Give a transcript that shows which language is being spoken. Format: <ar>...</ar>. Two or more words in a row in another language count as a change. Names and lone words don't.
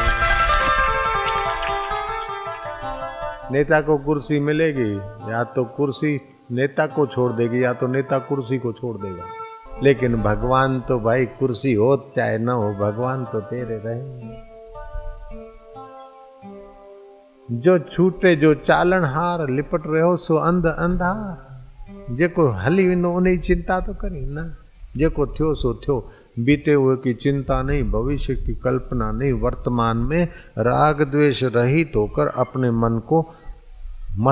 <hi>नेता को कुर्सी मिलेगी या तो कुर्सी नेता को छोड़ देगी या तो नेता कुर्सी को छोड़ देगा, लेकिन भगवान तो भाई कुर्सी हो चाहे न हो, भगवान तो तेरे रहेंगे। जो छूटे जो चालन हार, लिपट रहे हो सो अंध अंधार।</hi> <sd>जेको हली विनो उन चिंता तो करी ना, जेको थियो सो थियो।</sd> <hi>बीते हुए की चिंता नहीं, भविष्य की कल्पना नहीं, वर्तमान में राग द्वेष रहित होकर अपने मन को</hi>